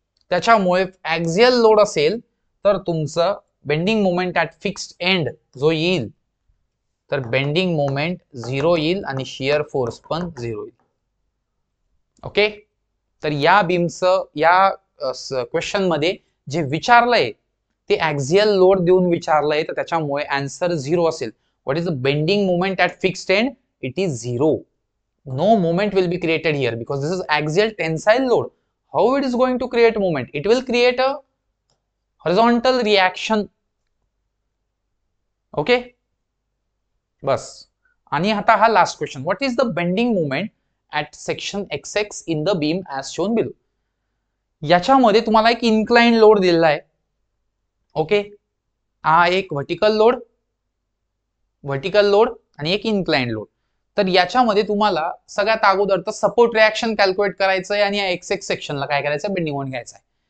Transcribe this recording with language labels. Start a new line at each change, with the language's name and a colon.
Marathi: त्याच्यामुळे ऍक्झियल लोड असेल तर तुमचं bending moment at fixed end जो येईल तर बेंडिंग मोमेंट 0 येईल आणि शियर फोर्स पण 0 येईल. ओके, तर या बीमचं या क्वेश्चन मध्ये जे विचारलंय ते ऍक्झियल लोड देऊन विचारलंय, तर त्याच्यामुळे आन्सर 0 असेल.
English: What is the bending moment at fixed end? It is 0. No moment will be created here because this is axial tensile load. How it is going to create moment? It will create a horizontal reaction.
Marathi: Okay, बस. आणि आता हा last question.
English: What is the bending moment at section XX in the beam as shown below?
Marathi: याच्यामध्ये तुम्हाला एक incline load दिलेला आहे. Okay, हा एक व्हर्टिकल लोड आणि एक इन्क्लाइन लोड. तर याच्यामध्ये तुम्हाला सगळ्यात अगोदर तर सपोर्ट रिॲक्शन कॅल्क्युलेट करायचं आहे आणि या XX सेक्शनला काय करायचं, बेंडिंग मोमेंट घ्यायचा आहे.